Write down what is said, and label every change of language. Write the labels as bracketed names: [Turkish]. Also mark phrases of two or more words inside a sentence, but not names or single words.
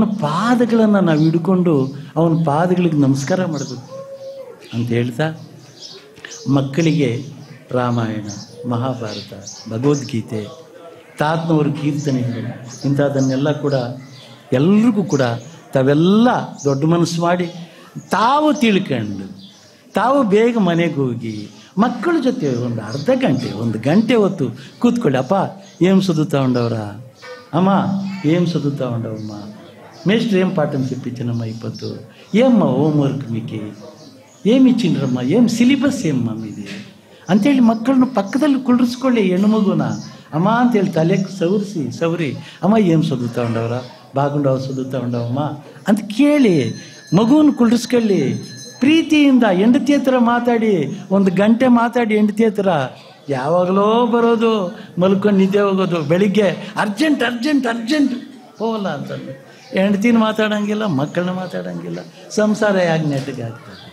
[Kannada] ಪಾದಗಳನ್ನು ನಾವು ಹಿಡ್ಕೊಂಡು ಅವನ ಪಾದಗಳಿಗೆ ನಮಸ್ಕಾರ ಮಾಡಬೇಕು ಅಂತ ಹೇಳ್ತಾ, ಮಕ್ಕಳಿಗೆ ರಾಮಾಯಣ, ಮಹಾಭಾರತ, ಭಗವದ್ಗೀತೆ, ತಾತ್ನವ್ರ ಕೀರ್ತನೆಗಳು ಇಂಥದ್ದನ್ನೆಲ್ಲ ಕೂಡ ಎಲ್ರಿಗೂ ಕೂಡ ತಾವೆಲ್ಲ ದೊಡ್ಡ ಮನಸ್ಸು ಮಾಡಿ ತಾವು ತಿಳ್ಕೊಂಡು ತಾವು ಬೇಗ ಮನೆಗೆ ಹೋಗಿ ಮಕ್ಕಳ ಜೊತೆ ಒಂದು ಅರ್ಧ ಗಂಟೆ, 1 ಗಂಟೆ ಹೊತ್ತು ಕೂತ್ಕೊಳ್ಳಿ. [Telugu] అప్ప ఏం చదువుతా ఉండవరా, అమ్మ ఏం చదువుతా ఉండవమ్మ, మేస్టర్ ఏం పాఠం చెప్పించినమ్మా ఈ పొద్దు, ఏమ్మా హోంవర్క్ మీకు ఏమి ఇచ్చిండ్రమ్మా, ఏం సిలబస్ ఏమ్మా మీది [Kannada] ಅಂತೇಳಿ ಮಕ್ಕಳನ್ನ ಪಕ್ಕದಲ್ಲಿ ಕುಳ್ಳಿಸ್ಕೊಳ್ಳಿ. ಹೆಣ್ಣು ಮಗುನ ಅಮ್ಮ ಅಂತೇಳಿ ತಲೆಗೆ ಸವರಿ ಅಮ್ಮ [Telugu] ఏం చదువుతా ఉండవరా, బాగుండవు చదువుతా ఉండవమ్మా [Kannada] ಅಂತ ಕೇಳಿ ಮಗುವನ್ನು ಕುಳ್ಳಿಸ್ಕೊಳ್ಳಿ. ಪ್ರೀತಿಯಿಂದ ಹೆಂಡತಿ ಹತ್ರ ಮಾತಾಡಿ, 1 ಗಂಟೆ ಮಾತಾಡಿ ಹೆಂಡತಿ ಹತ್ರ. ಯಾವಾಗಲೋ ಬರೋದು, ಮಲ್ಕೊಂಡು ನಿದ್ದೆ ಹೋಗೋದು, ಬೆಳಿಗ್ಗೆ ಅರ್ಜೆಂಟ್ ಹೋಗಲ್ಲ ಅಂತಂದು ಹೆಂಡತಿನ ಮಾತಾಡೋಂಗಿಲ್ಲ, ಮಕ್ಕಳನ್ನ ಮಾತಾಡೋಂಗಿಲ್ಲ, ಸಂಸಾರ ಯಾಕೆ ನೆಟ್ಟಗೆ ಆಗ್ತದೆ?